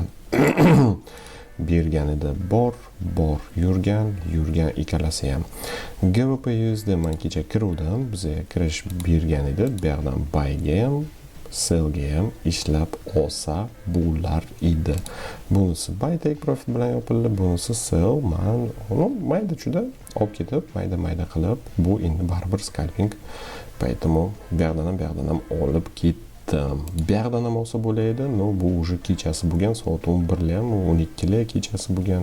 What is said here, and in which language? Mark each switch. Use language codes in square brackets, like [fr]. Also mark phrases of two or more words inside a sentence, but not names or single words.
[uz] Bergan edi. Bor, yurgan ikkalasi ham. GBP USD men kecha kiruvdim, bizga kirish bergan edi. Bu yoqdan buyga ham, sellga ham ishlab olsa bo'lar edi. Bunisi buy [en] take profit [uz] bilan yopildi, bunisi sell. Men mayda juda olib ketib, mayda qilib, bu endi baribir scalping. Поэтому bu yoqdan ham olib ketdim. Bu yoqdan ham olsa bo'ladi. Bu уже kechasi bo'lgan, soat 11 ham, 12 kechasi bo'lgan.